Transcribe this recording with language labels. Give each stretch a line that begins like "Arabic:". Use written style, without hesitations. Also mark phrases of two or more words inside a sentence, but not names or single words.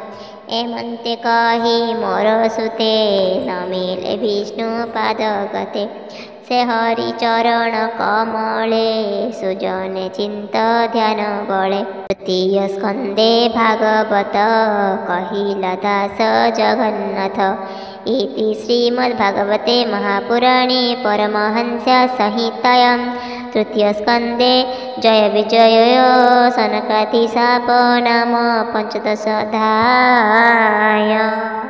Odia: ଏମନ୍ତେ କହି ମୋର ସୁତେ ନମିଲେ ବିଷ୍ଣୁ ପାଦ ଗତେ ସେ ହରି ଚରଣ କମଳେ ସୁଜନେ ଚିନ୍ତ ଧ୍ୟାନ ବଳେ ତୃତୀୟ ସ୍କନ୍ଧେ ଭାଗବତ କହିଲା ଦାସ ଜଗନ୍ନାଥ
Sanskrit: इति श्रीमद्भागवते महापुराणे परमहंस्य संहितायां तृतीयस्कन्धे जय विजय सनकादिशाप नाम 15 अध्याय।